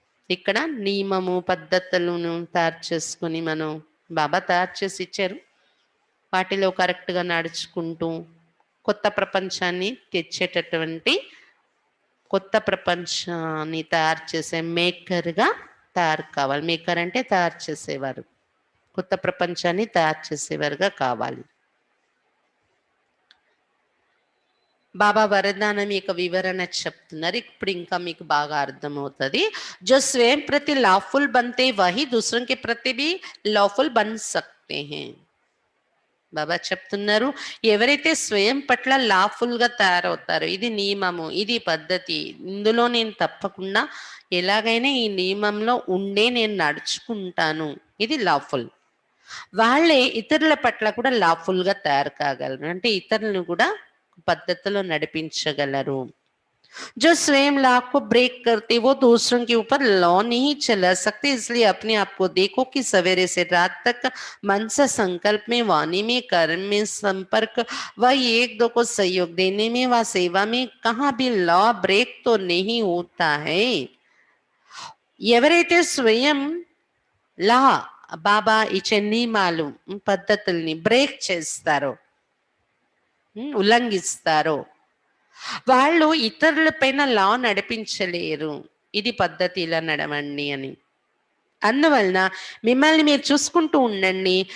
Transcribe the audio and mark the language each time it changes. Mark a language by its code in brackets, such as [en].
[te] ఇక్కడ నియమము పద్ధతులను తయారు చేసుకుని మనం బాబా తయారు చేసి ఇచ్చారు, వాటిలో కరెక్ట్గా నడుచుకుంటూ కొత్త ప్రపంచాన్ని తెచ్చేటటువంటి, కొత్త ప్రపంచాన్ని తయారు చేసే మేకర్గా తయారు కావాలి. మేకర్ అంటే తయారు చేసేవారు, కొత్త ప్రపంచాన్ని తయారు చేసేవారుగా కావాలి. బాబా వరదానం యొక్క వివరణ చెప్తున్నారు, ఇప్పుడు ఇంకా మీకు బాగా అర్థమవుతుంది. [hi] जो स्वयं प्रति लॉफुल बनते वही दूसरों के प्रति भी लॉफुल बन सकते हैं. [te] బాబా చెప్తున్నారు, ఎవరైతే స్వయం పట్ల లాఫుల్గా తయారవుతారో, ఇది నియమము, ఇది పద్ధతి, ఇందులో నేను తప్పకుండా ఎలాగైనా ఈ నియమంలో ఉండే నేను నడుచుకుంటాను, ఇది లాఫుల్, వాళ్ళే ఇతరుల పట్ల కూడా లాఫుల్గా తయారు కాగలరు, అంటే ఇతరులను కూడా పద్ధతిలో నడిపించగలరు. [hi] जो स्वयं लॉ को ब्रेक करते वो दूसरों के ऊपर लॉ नहीं चला सकते, इसलिए अपने आप को देखो कि सवेरे से रात तक मन से संकल्प में, वाणी में, कर्म में, संपर्क व एक दो को सहयोग देने में व सेवा में कहाँ भी लॉ ब्रेक तो नहीं होता है. [te] ఎవరైతే స్వయం లా బాబా ఇచ్చే నియమాలు పద్ధతుల్ని బ్రేక్ చేస్తారో, ఉల్లంఘిస్తారో, వాళ్ళు ఇతరుల పైన లా నడిపించలేరు. ఇది పద్ధతి, ఇలా నడవండి అని. అందువలన మిమ్మల్ని మీరు చూసుకుంటూ ఉండండి.